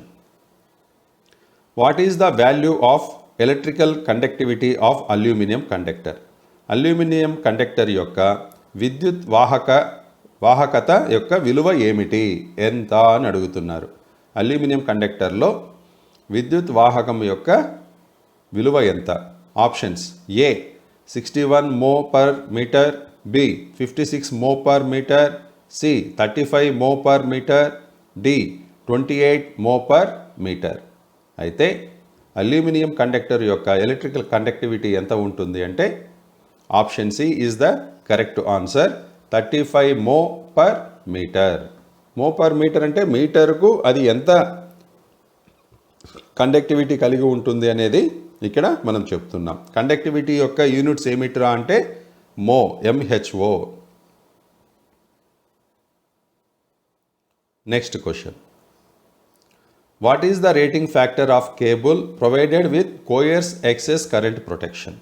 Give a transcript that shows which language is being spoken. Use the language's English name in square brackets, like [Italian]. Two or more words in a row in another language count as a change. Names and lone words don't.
[English] What is the value of electrical conductivity of aluminium conductor? aluminium conductor [Telugu] యొక్క విద్యుత్ వాహకత యొక్క విలువ ఏమిటి, ఎంత అని అడుగుతున్నారు. [English] aluminium conductorలో [Telugu] విద్యుత్ వాహకం యొక్క విలువ ఎంత? [English] Options: A 61 mho per meter, బి 56 mho per meter, సి 35 mho per meter, డి 28 mho per meter. [Telugu] అయితే [English] aluminium conductor యొక్క electrical conductivity [Telugu] ఎంత ఉంటుంది అంటే [English] option C is the correct answer. 35 mho per meter. mho per meter [Telugu] అంటే మీటర్కు అది ఎంత కండక్టివిటీ కలిగి ఉంటుంది అనేది ఇక్కడ మనం చెప్తున్నాం. కండక్టివిటీ యొక్క యూనిట్స్ ఏమిట్రా అంటే మో, ఎంహెచ్ఓ. [English] Next question: what is the rating factor of cable provided with coarse excess current protection?